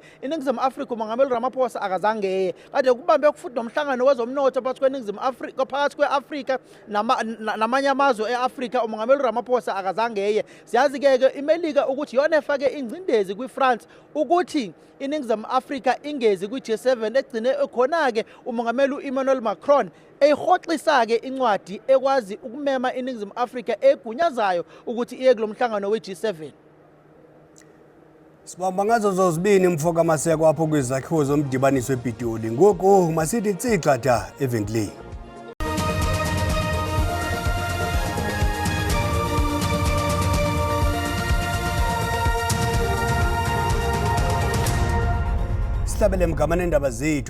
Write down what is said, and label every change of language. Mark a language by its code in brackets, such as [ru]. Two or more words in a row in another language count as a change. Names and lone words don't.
[zu] Iningizimu Afrika umongameli Ramaphosa akazange kade kubambe futhi nomhlangano wezomnotho phakathi kweningizimu Afrika phakathi kweAfrika namanye amazwe eAfrika umongameli Ramaphosa akazange siyazi ke iMelika ukuthi yona efake ingcindezi kwiFrance ukuthi iningizimu Afrika ingezi kwi-G7 egcine khona ke umongameli uEmmanuel Macron eyihoxisa ke incwadi ekwazi ukumema iningizimu Afrika egunyazayo ukuthi iye kulomhlangano we-G7. [xh] Sibamba ngazo zozibini mfoka maseko apho kwizakhiwo zomdibaniso ePitoli. Ngoku masithi tsikata evenkileni. Sihlabele mgamane ndaba zethu.